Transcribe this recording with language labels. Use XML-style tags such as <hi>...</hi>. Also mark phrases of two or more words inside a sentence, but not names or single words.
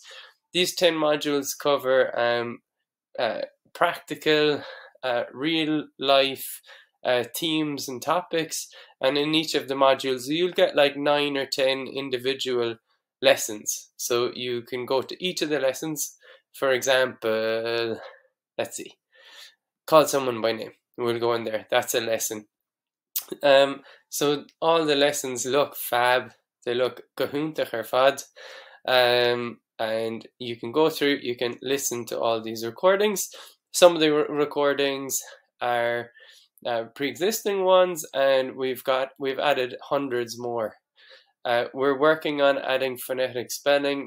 <en>These 10 modules cover practical, real life themes and topics, and in each of the modules you'll get like 9 or 10 individual lessons. So you can go to each of the lessons. For example, let's see, call someone by name. We'll go in there. That's a lesson. So all the lessons look fab. They look</en> <ga>gohuntach ar fad.</ga> <en>And you can go through, you can listen to all these recordings. Some of the recordings are pre-existing ones, and we've added hundreds more. We're working on adding phonetic spelling.</en>